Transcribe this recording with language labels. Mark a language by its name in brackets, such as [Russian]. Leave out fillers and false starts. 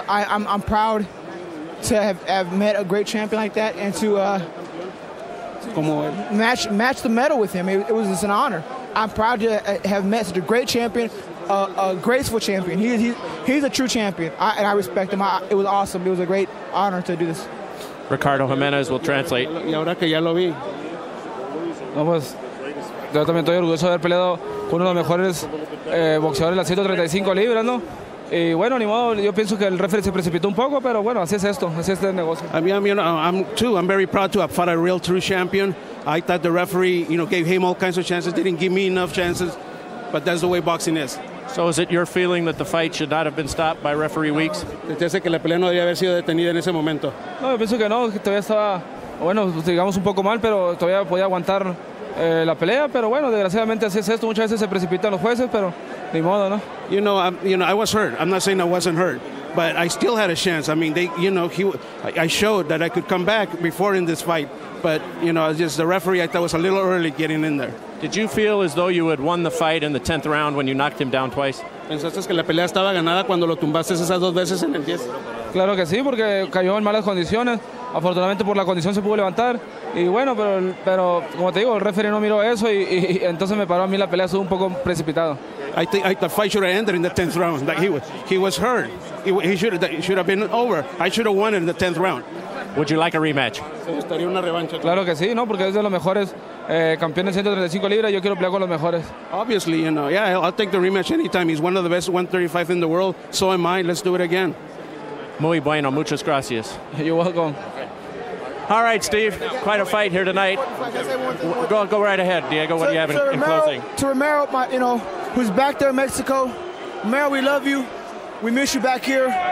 [English] I'm proud to have met a great champion like that and to match the medal with him. It was just an honor. I'm proud to have met such a great champion, a graceful champion. He's a true champion, and I respect him. It was awesome. It was a great honor to do this. Ricardo Jimenez will translate. [Spanish] Y ahora que ya lo vi, no, pues, yo también estoy orgulloso de haber peleado con uno de los mejores boxeadores de las 135 libras, ¿no? Y bueno, ni modo, yo pienso que el referee se precipitó un poco, pero bueno, así es esto, así es el negocio. [English] I mean, you know, I'm very proud to have fought a real true champion. I thought the referee, you know, gave him all kinds of chances, didn't give me enough chances, but that's the way boxing is. So is it your feeling that the fight should not have been stopped by referee Weeks? [Spanish] Desde que la pelea no debía haber sido detenida en ese momento. No, yo pienso que no, que todavía estaba, bueno, digamos un poco mal, pero todavía podía aguantar la pelea, pero bueno, desgraciadamente así es esto, muchas veces se precipitan los jueces, pero ni modo, ¿no? [English] You know, I was hurt. I'm not saying I wasn't hurt, but I still had a chance. I mean, I showed that I could come back before in this fight, but you know, just the referee I thought was a little early getting in there. Did you feel as though you had won the fight in the 10th round when you knocked him down twice? [Spanish] ¿Pensaste que la pelea estaba ganada cuando lo tumbaste esas 2 veces en el 10? Claro que sí, porque cayó en malas condiciones. Afortunadamente por la condición se pudo levantar. Y bueno, pero como te digo, el referee no miró eso y entonces me paró a mí la pelea, estuvo un poco precipitado. [English] I think the fight should have ended in the 10th round. Like he was hurt. He should have been over. I should have won it in the 10th round. Would you like a rematch? [Spanish] Me gustaría una revancha. Claro que sí, ¿no? Porque es de los mejores campeones 135 libras. Yo quiero pelear con los mejores. [English] Obviously, you know, yeah, I'll take the rematch anytime. He's one of the best 135 in the world. So am I. Let's do it again. [Spanish] Muy bueno. Muchas gracias. [English] You're welcome. All right, Steve. Quite a fight here tonight. Go right ahead, Diego. What do you have in closing? To Romero, who's back there in Mexico. Romero, we love you. We miss you back here.